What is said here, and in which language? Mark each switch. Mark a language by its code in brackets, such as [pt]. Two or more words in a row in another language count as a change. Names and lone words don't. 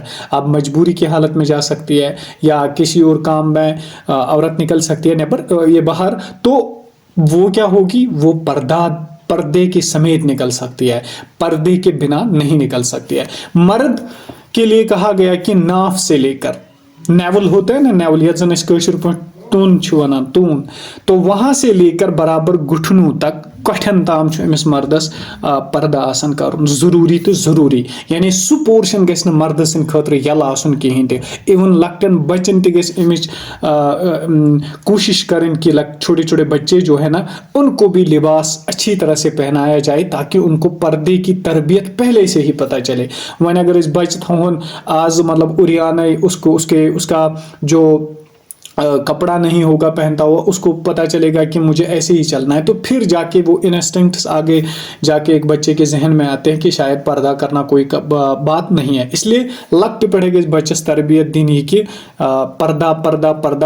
[ur] اب مجبوری کی حالت میں جا سکتی ہے یا کسی اور کام میں عورت نکل سکتی ہے یہ باہر، تو وہ کیا ہوگی؟ وہ پردے کے سمیت نکل سکتی ہے، پردے کے بنا نہیں نکل سکتی ہے۔ مرد کے لیے کہا گیا کہ ناف سے لے کر، نیول ہوتا ہے نا، نیول [ks] یتھ زن اس کٲشِر پٲٹھۍ تون چھُ وَنان، تون، [ur] تو وہاں سے لے کر برابر گھٹنوں تک، [ks] کٹھن تام چھُ أمِس مردس پردہ آسان کرُن ضروری تو ضروری، یعنی سُہ پورشن گژھِ نہٕ مردٕ سٕنٛدِ خٲطرٕ یلہٕ آسُن کِہیٖنۍ تہِ۔ ایون لۄکٹٮ۪ن بچن تہِ گژھِ أمِچ کوشش کرٕنۍ [ur] کہ چھوٹے چھوٹے بچے جو ہے نا ان کو بھی لباس اچھی طرح سے پہنایا جائے تاکہ ان کو پردے کی تربیت پہلے سے ہی پتہ چلے۔ [ks] وۄنۍ اگر أسۍ بچہ تھاوہون آز [ur] مطلب اُریانے اس کا جو کپڑا نہیں ہوگا پہنتا ہوا، اس کو پتا چلے گا کہ مجھے ایسے ہی چلنا ہے، تو پھر جا کے وہ انسٹنکٹس آگے جا کے ایک بچے کے ذہن میں آتے ہیں کہ شاید پردہ کرنا کوئی بات نہیں ہے۔ اس لیے لکٹ پڑے گا بچس تربیت دینی کہ پردہ پردہ پردہ۔